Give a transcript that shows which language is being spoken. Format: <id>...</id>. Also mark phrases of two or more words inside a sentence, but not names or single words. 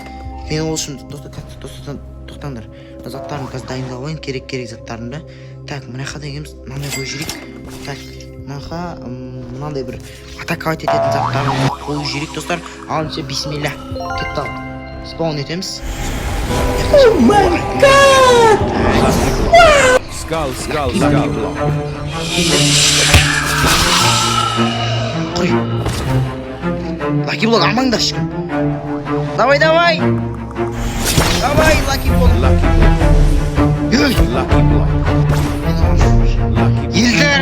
<kk>Мен ол үшін достар тоқтаңдар. Заттарымды қазір дайындап алайын, керек заттарымды. Так, мынақа дегеніміз мынандай қойып жіберейік. Так, мынақа мынандай бір атаковать ететін заттарымды қойып жіберейік достар. Алынша бисмилля. Кетті ал. Спаун етеміз.</kk> <en>Oh my god! Skull.</en> <kk>Қой.</kk> <en>Lucky block</en> <kk>амаңдар шықын.</kk> <ru>Давай! Давай,</ru> <en>Lucky Block. Lucky Block.</en> <kk>Елдер.</kk>